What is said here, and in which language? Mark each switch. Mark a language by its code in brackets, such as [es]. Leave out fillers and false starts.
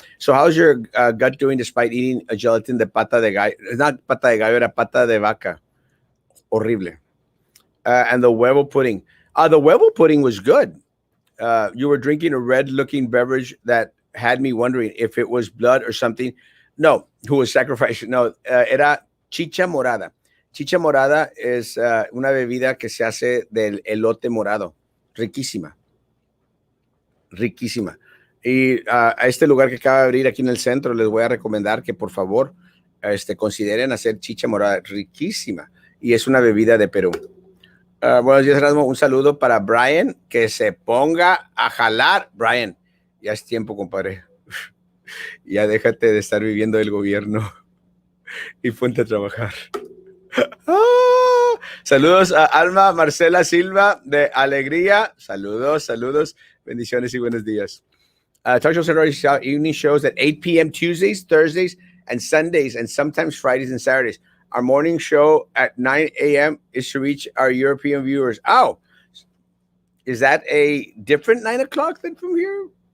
[en] So, how's your gut doing despite eating a gelatin de pata de gallo? It's not pata de gallo, [es] era pata de vaca. [en] Horrible. And the huevo pudding. The huevo pudding was good. You were drinking a red-looking beverage that had me wondering if it was blood or something. No, who was sacrificed? No, era chicha morada. [es] Chicha morada es una bebida que se hace del elote morado. Riquísima, riquísima. Y a este lugar que acaba de abrir aquí en el centro, les voy a recomendar que por favor consideren hacer chicha morada. Riquísima. Y es una bebida de Perú. Buenos días, Erasmo. Un saludo para Brian, que se ponga a jalar. Brian, ya es tiempo, compadre. Ya déjate de estar viviendo del gobierno y ponte a trabajar. Saludos a Alma Marcela Silva de Alegría. Saludos, saludos, bendiciones y buenos días. [en] Talk shows are already evening shows at 8 p.m. Tuesdays, Thursdays, and Sundays, and sometimes Fridays and Saturdays. Our morning show at 9 a.m. is to reach our European viewers. Oh, is that a different 9 o'clock than from here?